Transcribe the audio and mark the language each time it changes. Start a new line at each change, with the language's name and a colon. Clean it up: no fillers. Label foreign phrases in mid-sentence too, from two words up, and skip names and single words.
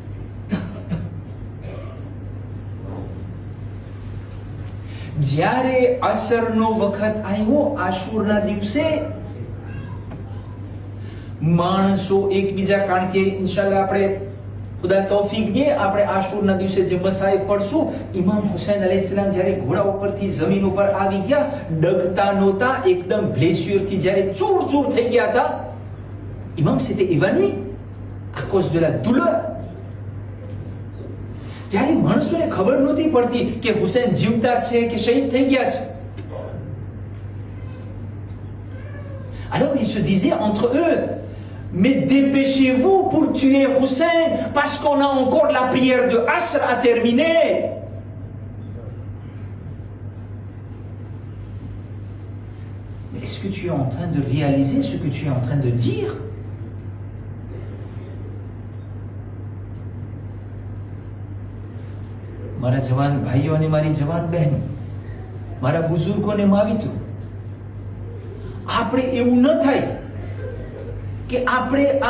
Gujarati: જ્યારે અસરનો વખત આવ્યો આશુરના દિવસે, માણસો એકબીજા, કારણ કે ઇન્શાલ્લાહ આપણે ખુદા તૌફીક દે આપણે આશુરના દિવસે જે મસાઈ પડશું, ઇમામ હુસૈન અલૈહિસ્સલામ જ્યારે ઘોડા ઉપરથી જમીન ઉપર આવી ગયા, ડગતા નહોતા, એકદમ બ્લેસ્યુરથી જ્યારે ચૂર ચૂર થઈ ગયા હતા, ઇમામ
French: s'était évanoui à cause de la douleur.
Gujarati: ત્યારે માણસોને ખબર નહોતી પડતી કે હુસૈન જીવતા છે કે શહીદ થઈ ગયા છે.
French: Alors ils se disaient entre eux, mais dépêchez-vous pour tuer Hussein parce qu'on a encore la prière de Asr à terminer. Mais est-ce que tu es en train de réaliser ce que tu es en train de dire?
Gujarati: મારા જવાન ભાઈઓ અને મારી જવાન બહેનો, મારા બુઝુર્ગોને માવિત્રો, આપણે એવું ન થાય કે આપણે આ